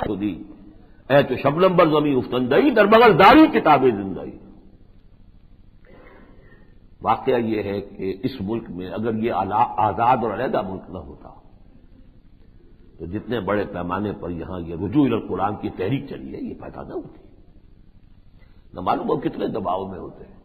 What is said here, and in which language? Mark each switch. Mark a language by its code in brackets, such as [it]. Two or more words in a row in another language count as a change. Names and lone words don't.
[fa] شدی، اے تو شبنم بر زمیں افتندئی در بغل داری کتاب زندئی۔ [ur] واقعہ یہ ہے کہ اس ملک میں اگر یہ آزاد اور علیحدہ ملک نہ ہوتا تو جتنے بڑے پیمانے پر یہاں یہ رجوع الی القرآن کی تحریک چلی ہے یہ پیدا نہ ہوتی، نہ معلوم ہو کتنے دباؤ میں ہوتے ہیں۔